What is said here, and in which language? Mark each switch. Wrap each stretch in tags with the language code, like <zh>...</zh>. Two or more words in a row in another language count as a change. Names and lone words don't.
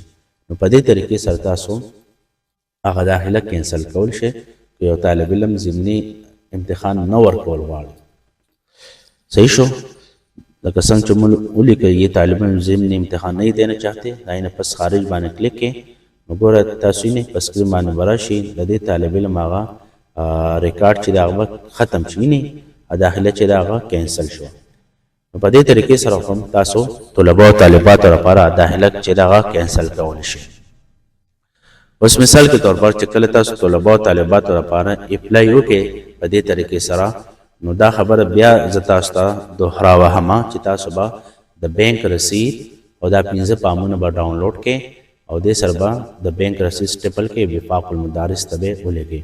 <ps>نو په دې طریقې سره تاسو هغه داخله کینسل کول شي که یو طالب علم ضمني امتحان نه ورکول غواړي. صحیح شو؟ لکه څنګه چې موږ ولیکه</ps> <ur>یہ طالب علم ضمني امتحان نہیں دینا چاہتے</ur> <ps>دای نه پس خارج باندې کلیک کې نو ګوره تاسو یې په سکرین باندې براشي د دې طالب علم هغه ریکارډ چې دا هغه ختم شي نه داخله چې دا هغه کینسل شو. نو په دې طریقې سره هم تاسو طلبه او طالبات لپاره داخله چې دا هغه کینسل کول شي. اوس</ps> <ur>مثال کے طور پر</ur> <ps>چې کله تاسو طلبه او طالبات لپاره اپلای وکړئ په دې طریقې سره نو دا خبره بیا زه تاسو ته دوهراوهم چې تاسو به د بینک رسید او دا 15 پامونه به ډاونلوډ کړئ او دې سره به د بینک رسید سټیپل کې وفاق المدارس ته به ولګئ.</ps>